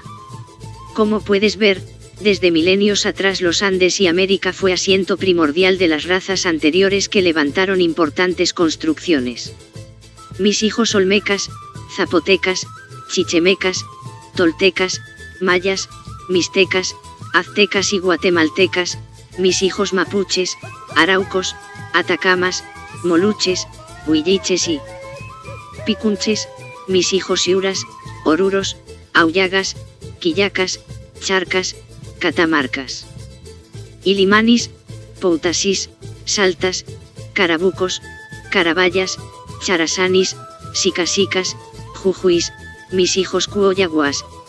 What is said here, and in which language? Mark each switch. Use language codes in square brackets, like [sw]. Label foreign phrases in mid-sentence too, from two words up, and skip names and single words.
[es] Como puedes ver, desde milenios atrás los Andes y América fue asiento primordial de las razas anteriores que levantaron importantes construcciones. Mis hijos olmecas, zapotecas, chichemecas, toltecas, mayas, mixtecas, aztecas y guatemaltecas, mis hijos mapuches, araucos, atacamas, moluches, huilliches y picunches, mis hijos iuras, oruros, auyagas, quillacas, charcas, catamarcas, ilimanis, poutasís, saltas, carabucos, carabayas, charasanis, sicasicas, jujuís, mis hijos cuoyaguas,